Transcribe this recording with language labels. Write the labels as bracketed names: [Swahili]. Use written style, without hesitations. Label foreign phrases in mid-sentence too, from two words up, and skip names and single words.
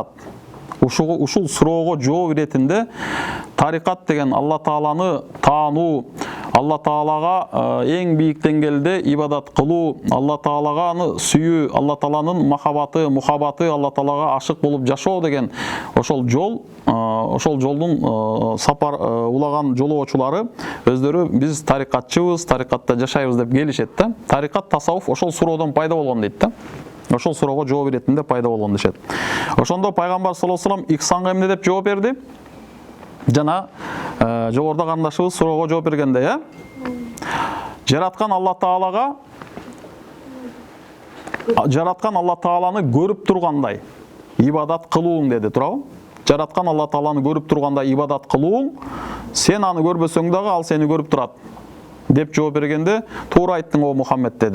[Kyrgyz] Ушул суроого жооп иретинде тарикат деген Алла Тааланы таануу, Алла Таалага эң бийик деңгээлде ибадат кылуу, Алла Таалаганы сүйүү, Алла Тааланын мухаббаты, Алла Таалага ашык болуп жашоо деген ошол жолдун сапар улаган жолоочулары өздөрү биз тарикатчыбыз, тарикатта жашайбыз деп келишет да. Тарикат, тасаввуф ошол суроодон пайда болгон дейт да. Ошол суроого жооп иретинде пайда болгон дешет. Ошондо пайгамбар [Arabic] صلى الله عليه وسلم [Kyrgyz] ихсанга эмне деп жооп берди? Жана жогоруда карындашыбыз суроого жооп бергенде, жараткан Алла Тааланы көрүп тургандай ибадат кылууң деди, туурабы? Жараткан Алла Тааланы көрүп тургандай ибадат кылууң, сен аны көрбөсөң дагы ал сени көрүп турат деп жооп бергенде, туура айттың о Мухаммед деди.